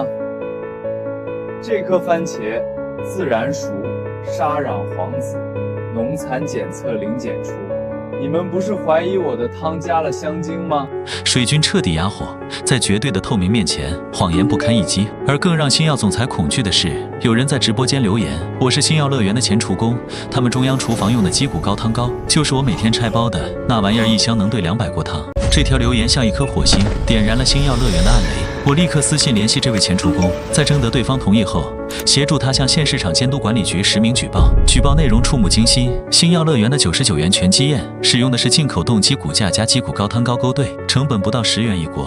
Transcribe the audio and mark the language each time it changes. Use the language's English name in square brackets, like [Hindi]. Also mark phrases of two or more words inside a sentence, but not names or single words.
[Chinese] 這顆番茄自然熟，沙壤黃紫，農殘檢測零檢出。你們不是懷疑我的湯加了香精嗎？” 水軍徹底啞火，在絕對的透明面前，謊言不堪一擊。而更讓星耀總裁恐懼的是，有人在直播間留言：“我是星耀樂園的前廚工，他們中央廚房用的鸡骨高湯膏，就是我每天拆包的，那玩意儿一箱能兑200锅湯。” 這條留言像一顆火星，點燃了星耀樂園的暗雷。我立刻私信聯繫這位前廚工，在徵得對方同意後，協助他向县市場監督管理局實名舉報。舉報內容觸目驚心，星耀樂園的99元全雞宴使用的是進口凍雞骨架加雞骨高湯膏勾兑，成本不到10元一锅。